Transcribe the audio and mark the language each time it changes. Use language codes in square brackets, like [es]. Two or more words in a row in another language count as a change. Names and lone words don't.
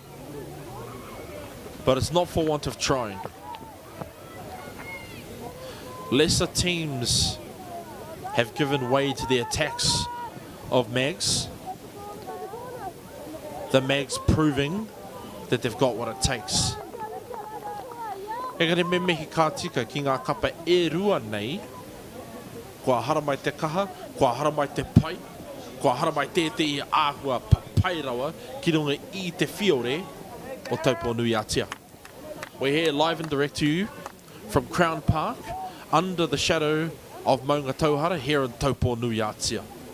[en] But it's not for want of trying. Lesser teams have given way to the attacks of Mags. The Mags proving that they've got what it takes. [mi] Engari me mehi ka tika ki ngā kapa e rua nei. Kua hara mai te kaha, kua hara mai te pai, kua hara mai te āhua pai rawa ki runga I te whiore o Taupo Nui Atia. [en] We're here live and direct to you from Crown Park under the shadow of Maunga Tauhara here in Taupo Nui Atia.